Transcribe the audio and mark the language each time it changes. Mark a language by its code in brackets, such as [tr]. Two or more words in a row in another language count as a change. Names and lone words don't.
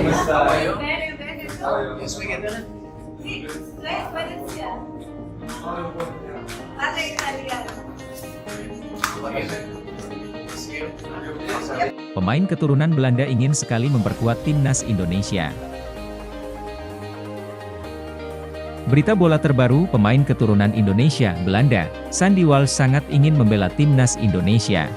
[it] Aguayo? Bene, bene, [en] You speak Italian? [it] sì, lei è veneziana, parla italiano. [id] Pemain keturunan Belanda ingin sekali memperkuat timnas Indonesia. Berita bola terbaru, pemain keturunan Indonesia, Belanda, Sandy Walsh sangat ingin membela timnas Indonesia.